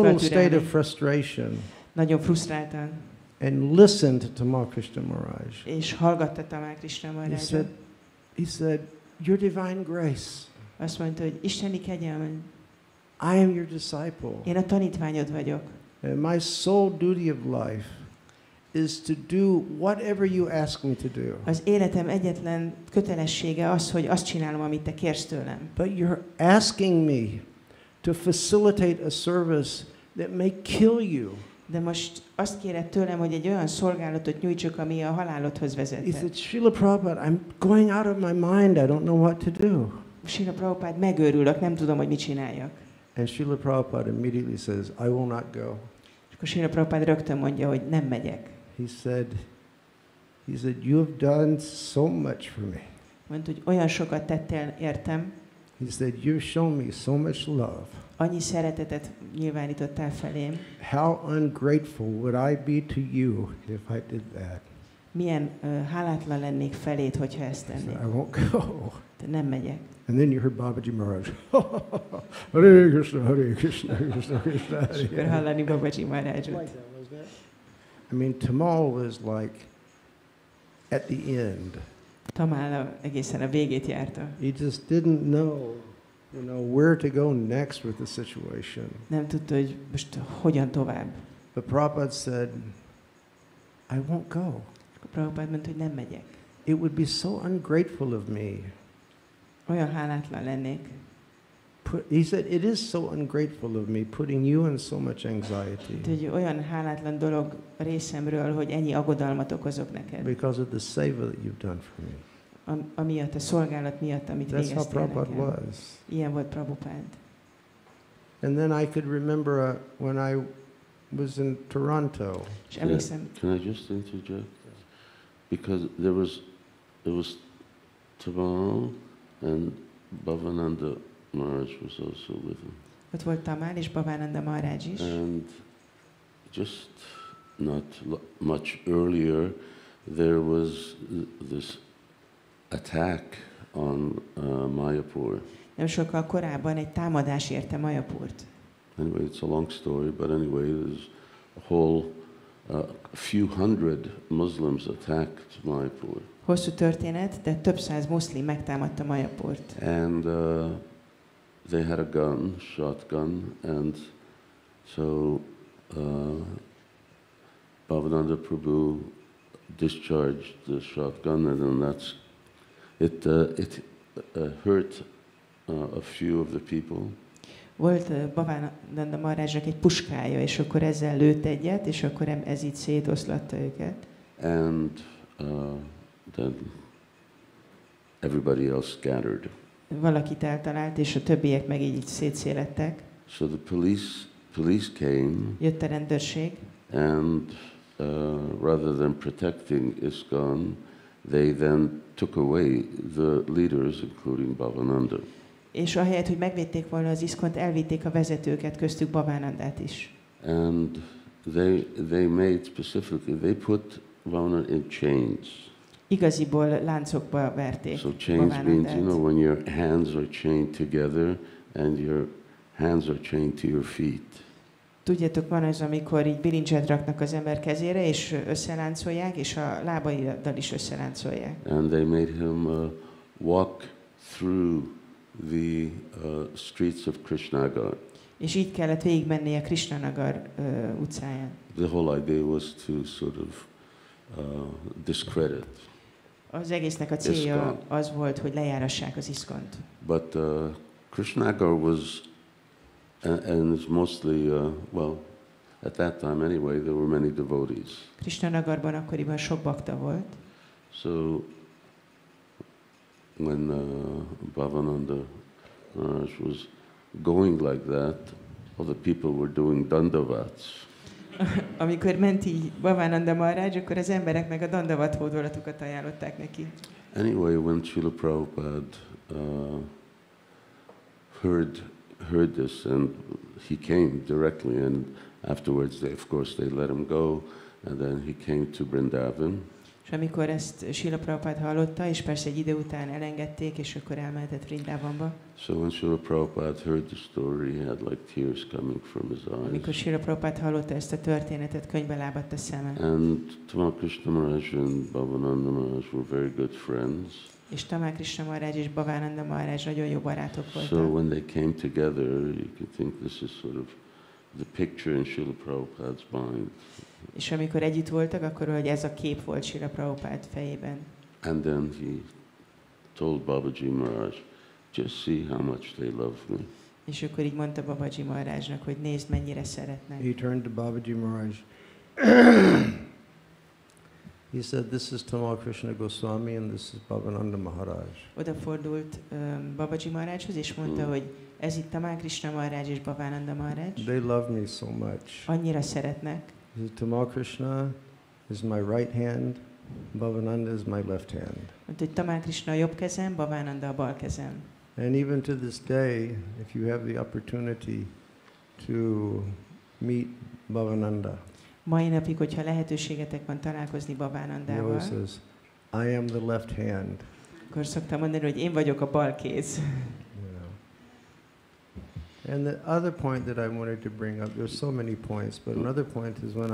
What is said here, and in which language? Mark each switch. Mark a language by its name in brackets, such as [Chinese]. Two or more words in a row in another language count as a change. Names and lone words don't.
[English] total state of [Hungarian] türelmét. [English] frustration, [Hungarian] Nagyon frusztráltan. [English] and listened to Tamal Krishna Maharaj. [Hungarian] És hallgatta Tamal Krishna Maharajot. [English] He said, your divine grace, [Hungarian] Azt mondta, hogy isteni kegyelme, [English] I am your disciple. [Hungarian] én a tanítványod vagyok. [English] And my sole duty of life is to do whatever you ask me to do. [Hungarian] Az életem egyetlen kötelessége az, hogy azt csinálom, amit te kérsz tőlem. [English] But you're asking me to facilitate a service that may kill you. [Hungarian] De most azt kéred tőlem, hogy egy olyan szolgálatot nyújtsuk, ami a halálodhoz [English] He [Hungarian] vezethet. [English] said, Srila Prabhupada, I'm going out of my mind. I don't know what to do. [Hungarian] Srila Prabhupada, megőrülök, nem tudom, hogy mit csináljak. [English] And Srila Prabhupada immediately says, I will not go. [Hungarian] És akkor Srila Prabhupada rögtön mondja, hogy nem megyek. [English] He said, you have done so much for me. [Hungarian] Mondta, hogy olyan sokat tettél értem. [English] He said, you've shown me so much love. [Hungarian] Annyi szeretetet nyilvánítottál felém. [English] How ungrateful would I be to you if I did that? [Hungarian] Milyen hálátlan lennék feléd, hogyha ezt tennék. [English] I won't go. [Hungarian] De nem megyek. [English] And then you heard Babaji Maharaj. Hare Krishna, Hare Krishna, Krishna Krishna. [Hungarian] És akkor hallani Babaji Maharajot. [English] I mean, Tamal was like at the end. [Hungarian] Tamal egészen a végét járta. [English] He just didn't know, where to go next with the situation. [Hungarian] Nem tudta, hogy most hogyan tovább. [English] But Prabhupada said, I won't go. [Hungarian] Akkor Prabhupada mondta, hogy nem megyek. [English] It would be so ungrateful of me. [Hungarian] Olyan hálátlan lennék. [English] he said, it is so ungrateful of me putting you in so much anxiety. [Hungarian] Egy olyan hálátlan dolog a részemről, hogy ennyi aggodalmat okozok neked. [English] Because of the seva that you've done for me. [Hungarian] Amiatt, a szolgálat miatt, amit végeztél [English] That's how Prabhupada [Hungarian] nekem. [English] was. [Hungarian] Ilyen volt Prabhupád. [English] And then I could remember when I was in Toronto. [Hungarian] És emlékszem, [English] Can I just interject? Because there was Tamal and Bhavananda Maharaj was also with him. [Hungarian] ott volt Tamal és Bhavananda Maharaj is. [English] And just not much earlier, there was this attack on Mayapur. [Hungarian] Nem sokkal korábban egy támadás érte Mayapurt. [English] Anyway, it's a long story, but anyway, there's a whole few hundred Muslims attacked Mayapur. [Hungarian] Hosszú történet, de több száz muszlim megtámadta Mayapurt. [English] And they had a gun, shotgun, and so Bhavananda Prabhu discharged the shotgun, and then it hurt a few of the people. [Hungarian] Volt Bhavananda Maharajnak egy puskája, és akkor ezzel lőtt egyet, és akkor ez így szétoszlatta őket. [English] And then everybody else scattered. [Hungarian] Valakit eltalált, és a többiek meg így szétszélettek. [English] So the police came. [Hungarian] Jött a rendőrség. [English] And rather than protecting ISKCON, they then took away the leaders, including Bhavananda. [Hungarian] És ahelyett, hogy megvédték volna az ISKCON-t, elvitték a vezetőket, köztük Bhavanandát is. [English] And they made specifically, they put Bhavananda in chains. [Hungarian] Igaziból láncokba verték [English] So chains means, you know, [Hungarian] Bhavanandát. [English] when your hands are chained together and your hands are chained to your feet. [Hungarian] Tudjátok, van az, amikor így bilincset raknak az ember kezére, és összeláncolják, és a lábaiddal is összeláncolják. [English] And they made him walk through the streets of Krishnagar. [Hungarian] És így kellett végigmenni a Krishnanagar utcáján. [English] The whole idea was to sort of discredit. [Hungarian] Az egésznek a célja [English] ISKCON. [Hungarian] az volt, hogy lejárassák az ISKCON-t. [English] But Krishnagar was, and it's mostly, well, at that time anyway, there were many devotees. [Hungarian] Krishnanagarban akkoriban sok bakta volt. [English] So when Bhavananda Maharaj was going like that, all the people were doing dandavats. [Hungarian] Amikor ment így Bhavananda Maharaj, akkor az emberek meg a dandavat hódolatukat ajánlották neki. [English] Anyway, when Srila Prabhupada heard this, and he came directly, and afterwards, of course, they let him go, and then he came to Vrindavan. [Hungarian] És amikor ezt Srila Prabhupada hallotta, és persze egy idő után elengedték, és akkor elmehetett Vrindavanba. [English] So when Srila Prabhupada heard the story, he had like tears coming from his [Hungarian] Amikor [English] eyes. [Hungarian] Srila Prabhupada hallotta ezt a történetet, könybe lábadt a szeme. [English] And Tamal Krishna Maharaj and Bhavananda Maharaj were very good friends. [Hungarian] És Tamal Krishna Maharaj és Bhavananda Maharaj nagyon jó barátok [English] So [Hungarian] voltak. [English] when they came together, you could think this is sort of the picture in Srila Prabhupada's mind. [Hungarian] És amikor együtt voltak, akkor hogy ez a kép volt Srila Prabhupada fejében. [English] And then he told Babaji Maharaj, just see how much they love me. [Hungarian] És akkor így mondta Babaji Maharajnak, hogy nézd, mennyire szeretnek. [English] He turned to Babaji Maharaj. He said, this is Tamal Krishna Goswami and this is Bhavananda Maharaj. [Hungarian] Odafordult Babaji Maharajhoz, és mondta, hogy ez itt Tamal Krishna Maharaj és Bhavananda Maharaj. [English] They love me so much. [Hungarian] Annyira szeretnek. [English] He said, Tamal Krishna is my right hand, Bhavananda is my left hand. [Hungarian] Mondta, hogy Tamal Krishna a jobb kezem, Bhavananda a bal kezem. [English] And even to this day, if you have the opportunity to meet Bhavananda, [Hungarian] Mai napig, hogyha lehetőségetek van találkozni [English] he always [Hungarian] Bhavanandával, [English] says, I am the left hand. [Hungarian] akkor szoktam mondani, hogy én vagyok a bal kéz. [English] You know. And the other point that I wanted to bring up, there's so many points, but another point is when